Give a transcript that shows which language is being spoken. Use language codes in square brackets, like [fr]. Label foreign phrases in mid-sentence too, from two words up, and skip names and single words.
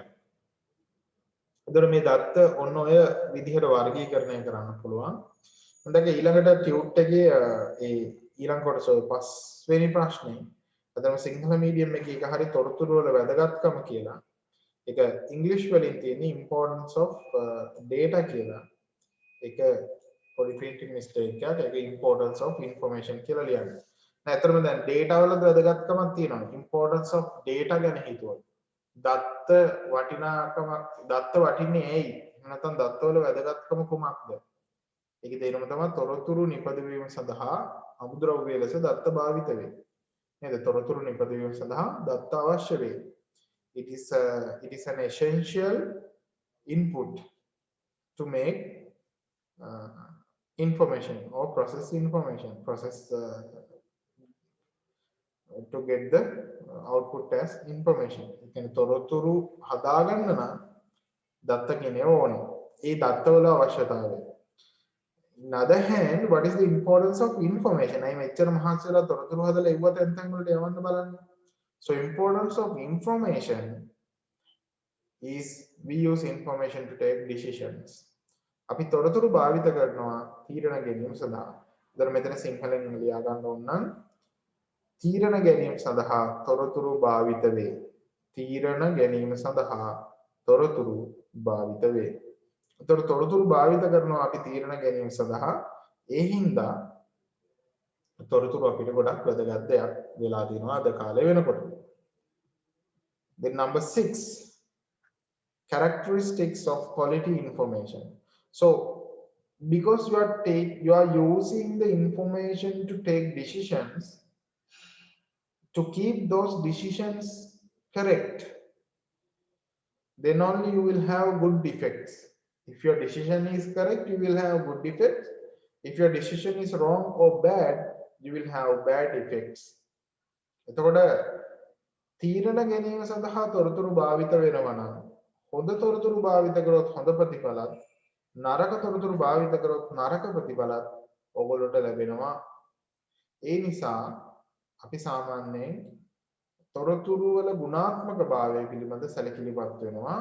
[si] එතකොට මේ දත්ත ඔන්න ඔය විදිහට වර්ගීකරණය කරන්න පුළුවන්. හොඳට ඊළඟට ටියුට් එකේ ඒ ඊළඟ කොටස 5 වෙනි ප්‍රශ්නේ අදම සිංහල මීඩියම් එකේ එක හරි තොරතුරු වල වැදගත්කම කියලා. ඒක ඉංග්‍රීසි වලින් තියෙන [en] importance of data [si] කියලා. ඒක පොඩි [en] printing mistake [si] එකක්. ඒක [en] importance of information [si] කියලා ලියන්නේ. නැත්තරම දැන් data වල වැදගත්කමක් තියෙනවා. [en] importance of data [si] ගැන හිතුවොත්. දත්ත වටිනාකමක් දත්ත වටින්නේ ඇයි? නැත්නම් දත්ත වල වැදගත්කම කුමක්ද? ඒකේ තේරුම තමයි තොරතුරු නිපදවීම සඳහා අමුද්‍රව්‍ය ලෙස දත්ත භාවිත වේ. නේද? තොරතුරු නිපදවීම සඳහා දත්ත අවශ්‍ය වේ. [en] It is an essential input to make information or process information to get the output as information. [si] ඒ කියන්නේ තොරතුරු හදාගන්න නම් දත්ත කෙනේ ඕනේ. ඒ දත්තවල අවශ්‍යතාවය. [en] In other hand, what is the importance of information? [si] I මෙච්චර මහන්සි වෙලා තොරතුරු හදලා ඉවුව තැන් වලට යවන්න බලන්න. [en] So importance of information is we use information to take decisions. [si] අපි තොරතුරු භාවිත කරනවා තීරණ ගැනීම සඳහා. ඒතර මෙතන සිංහලෙන් ලියා ගන්න ඕන නම් තීරණ ගැනීම සඳහා තොරතුරු භාවිත වේ. තීරණ ගැනීම සඳහා තොරතුරු භාවිත වේ. ඒතර තොරතුරු භාවිත කරනවා අපි තීරණ ගැනීම සඳහා. ඒ හින්දා තොරතුරු අපිට ගොඩක් වැදගත් දෙයක් වෙලා තියෙනවා අද කාලේ වෙනකොට. [en] Then number 6, characteristics of quality information. So because you are using the information to take decisions, to keep those decisions correct, then only you will have good effects. If your decision is correct, you will have good effects. If your decision is wrong or bad, you will have bad effects. [si] එතකොට තීරණ ගැනීම සඳහා තොරතුරු භාවිත වෙනවා නම් හොඳ තොරතුරු භාවිත කරොත් හොඳ ප්‍රතිඵලත් නරක තොරතුරු භාවිත කරොත් නරක ප්‍රතිඵලත් ඔයගොල්ලන්ට ලැබෙනවා. ඒ නිසා අපි සාමාන්‍යයෙන් තොරතුරු වල ගුණාත්මක භාවය පිළිබඳ සැලකිලිමත් වෙනවා.